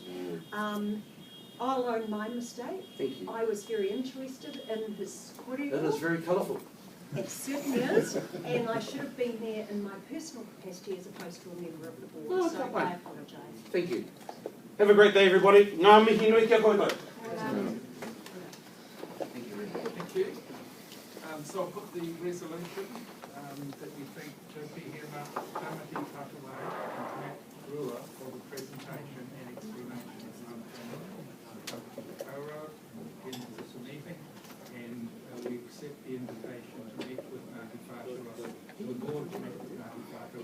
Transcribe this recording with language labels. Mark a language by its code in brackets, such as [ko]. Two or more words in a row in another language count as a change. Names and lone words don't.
[en] I'll own my mistake. Thank you. I was very interested in his kōrero. It is very colourful. It certainly is, and I should have been there in my personal capacity as opposed to a member of the board, Oh, so okay. I apologise. Thank you. Have a great day, everybody. [mi] Ngā mihi nui kia koutou. [en] Thank you. Thank you. So I'll put the resolution that we think should be here about Ngāti Whatua and Matt Brewer for the presentation and explanation of in this meeting, and we accept the invitation to meet with Ngāti Whatua, the board to meet with Ngāti Whatua.